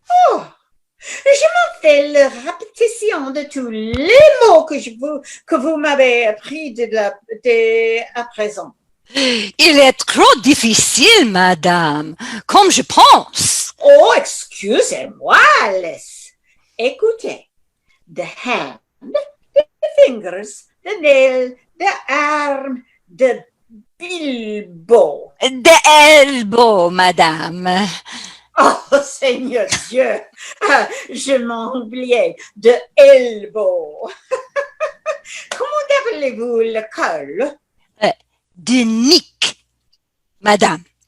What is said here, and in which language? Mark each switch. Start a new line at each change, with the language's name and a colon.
French: Oh, je m'en fais la répétition de tous les mots que vous m'avez appris à présent. Il est trop difficile, madame, comme je pense. Oh, excusez-moi, Alice. Écoutez.
English: The hand, the fingers, the nail, the arm, the elbow. The elbow, madame.
French: Oh, Seigneur Dieu, je m'en oubliais.
English: The elbow.
French: Comment appelez-vous le col?
English: De nick, madame.